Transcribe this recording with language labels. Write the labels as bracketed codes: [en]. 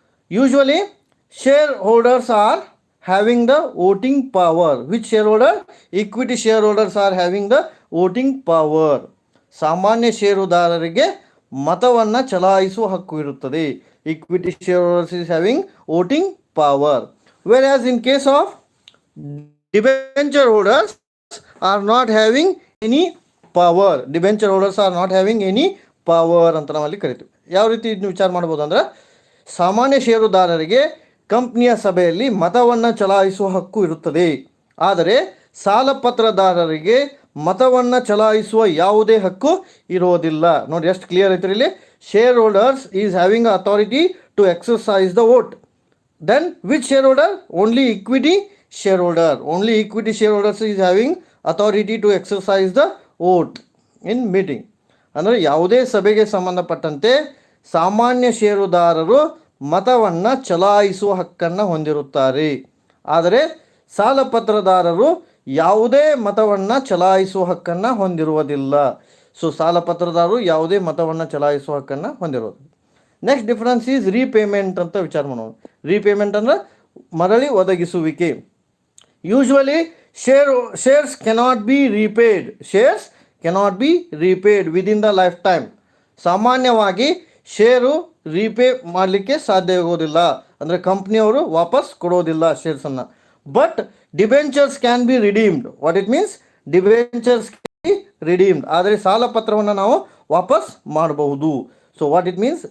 [en] Usually shareholders are having the voting power. Which shareholder? Equity shareholders are having the voting power. [kn] ಸಾಮಾನ್ಯ ಷೇರುದಾರರಿಗೆ ಮತವನ್ನು ಚಲಾಯಿಸುವ ಹಕ್ಕು ಇರುತ್ತದೆ. [en] Equity shareholders is having voting power. Whereas in case of debenture holders are not having any power. Debenture holders are not having any power [kn] ಅಂತ ನಾವಲ್ಲಿ ಕರಿತೀವಿ. ಯಾವ ರೀತಿ ಇದನ್ನು ವಿಚಾರ ಮಾಡ್ಬೋದು ಅಂದರೆ, ಸಾಮಾನ್ಯ ಷೇರುದಾರರಿಗೆ ಕಂಪ್ನಿಯ ಸಭೆಯಲ್ಲಿ ಮತವನ್ನು ಚಲಾಯಿಸುವ ಹಕ್ಕು ಇರುತ್ತದೆ. ಆದರೆ ಸಾಲಪತ್ರದಾರರಿಗೆ ಮತವನ್ನು ಚಲಾಯಿಸುವ ಯಾವುದೇ ಹಕ್ಕು ಇರೋದಿಲ್ಲ. ನೋಡಿ ಎಷ್ಟು ಕ್ಲಿಯರ್ ಐತ್ರಿ ಇಲ್ಲಿ. [en] Share holders is having authority to exercise the vote. Then which share holder? Only equity share holder. Only equity share holders is having authority to exercise the vote in meeting. [kn] ಅಂದರೆ ಯಾವುದೇ ಸಭೆಗೆ ಸಂಬಂಧಪಟ್ಟಂತೆ ಸಾಮಾನ್ಯ ಷೇರುದಾರರು ಮತವನ್ನು ಚಲಾಯಿಸುವ ಹಕ್ಕನ್ನು ಹೊಂದಿರುತ್ತಾರೆ. ಆದರೆ ಸಾಲಪತ್ರದಾರರು ಯಾವುದೇ ಮತವನ್ನು ಚಲಾಯಿಸುವ ಹಕ್ಕನ್ನು ಹೊಂದಿರುವುದಿಲ್ಲ. ಸೊ ಸಾಲಪತ್ರದಾರರು ಯಾವುದೇ ಮತವನ್ನು ಚಲಾಯಿಸುವ ಹಕ್ಕನ್ನು ಹೊಂದಿರೋದು. ನೆಕ್ಸ್ಟ್ ಡಿಫರೆನ್ಸ್ ಈಸ್ ರೀಪೇಮೆಂಟ್ ಅಂತ ವಿಚಾರ ಮಾಡೋಣ. ರೀಪೇಮೆಂಟ್ ಅಂದರೆ ಮರಳಿ ಒದಗಿಸುವಿಕೆ. [en] Usually shares cannot be repaid. Shares cannot be repaid within the lifetime. [kn] ಸಾಮಾನ್ಯವಾಗಿ ಷೇರು ರೀಪೇ ಮಾಡಲಿಕ್ಕೆ ಸಾಧ್ಯವಾಗೋದಿಲ್ಲ, ಅಂದರೆ ಕಂಪ್ನಿಯವರು ವಾಪಸ್ ಕೊಡೋದಿಲ್ಲ ಶೇರ್ಸನ್ನು. [en] But debentures can be redeemed. What it means? Debentures can be redeemed, [kn] ಆದರೆ ಸಾಲ ಪತ್ರವನ್ನು ನಾವು ವಾಪಸ್ ಮಾಡಬಹುದು. [en] So what it means?